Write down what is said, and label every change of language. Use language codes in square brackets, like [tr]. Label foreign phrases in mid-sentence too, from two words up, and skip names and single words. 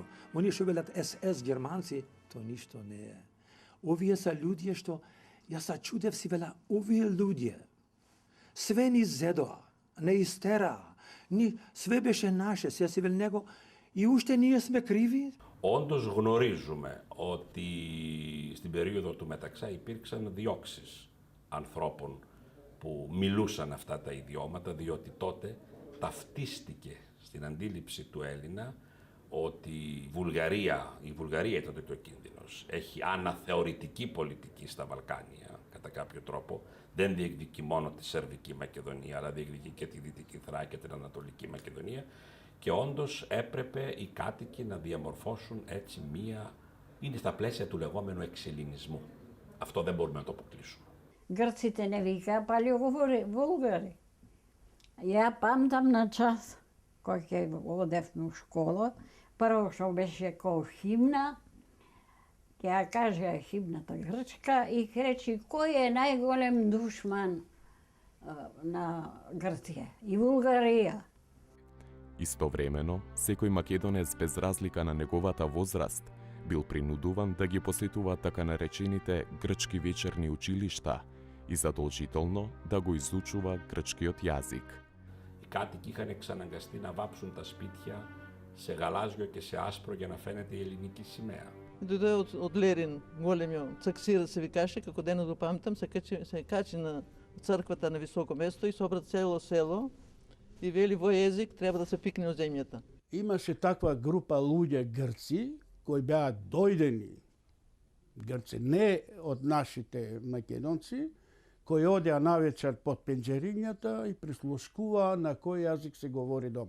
[mk] Они што велат СС германци, то ништо не е. Овие се луѓе што, јас се чудев си вела, овие луѓе, све ни зедоа, не истераа, све беше наше, се си вел него, и уште ние сме криви. [el] Όντως γνωρίζουμε ότι στην περίοδο του Μεταξά υπήρξαν διώξεις ανθρώπων που μιλούσαν αυτά τα ιδιώματα, διότι τότε ταυτίστηκε στην αντίληψη του Έλληνα ότι η Βουλγαρία ήταν τότε ο κίνδυνος. Έχει αναθεωρητική πολιτική στα Βαλκάνια, κατά κάποιο τρόπο. Δεν διεκδικεί μόνο τη Σερβική Μακεδονία, αλλά διεκδικεί και τη Δυτική Θράκη και την Ανατολική Μακεδονία. Και όντως έπρεπε οι κάτοικοι να διαμορφώσουν έτσι είναι στα πλαίσια του λεγόμενου εξελληνισμού. Αυτό δεν μπορούμε να το αποκλείσουμε. [mk] Грците не вика, пали говори Булгари. Ја памтам на час, кој ќе одевме у школа, прво што беше кој химна, ќе ја кажа химната грчка и речи кој е најголем душман на Грција и Булгарија. Истовремено, секој македонец без разлика на неговата возраст бил принудуван да ги посетува така наречените грчки вечерни училишта и задолжително да го изучува грчкиот јазик. [el] Οι κάτοικοι είχαν εξαναγκαστεί να βάψουν τα σπίτια σε γαλάζιο και σε άσπρο για να φαίνεται η ελληνική σημαία. [mk] Дојде од Лерин, големиот цаксир се викаше, како денес го памтам, се качи на црквата на високо место и собра цело село и вели во език треба да се пикне од земјата. Имаше таква група луѓе грци кои беа дојдени грци, не од нашите македонци, кои одеа навечер под пенџерињата и прислушкуваа на кој јазик се говори дома.